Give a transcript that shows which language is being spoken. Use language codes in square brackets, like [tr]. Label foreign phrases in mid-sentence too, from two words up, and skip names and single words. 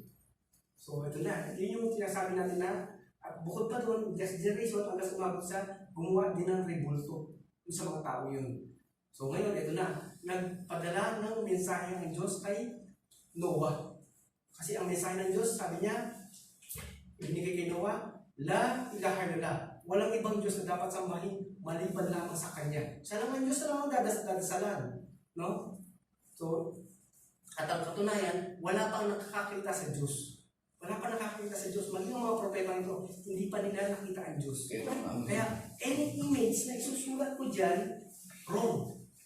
[tl] So ito na, yun yung sinasabi natin na, at bukod pa doon, [en] next generation, [tl] hanggang umabot sa gumawa din ng rebulto sa mga tao yun. So ngayon, ito na, nagpadala ng mensahe ng Diyos kay Noah. Kasi ang mensahe ng Diyos, sabi niya, ibinigay kay Noah, [ar] لا إله إلا الله. [tl] Walang ibang Diyos na dapat sambahin maliban lamang sa Kanya. Siya naman Diyos na lamang dadasalan. No? So, at ang katunayan, wala pang nakakakita sa Diyos. Wala pa nakakita sa Diyos. Maging ang mga propeta ito, hindi pa nila nakita ang Diyos. Kaya, [en] any image [tl] na isusulat ko dyan, wrong.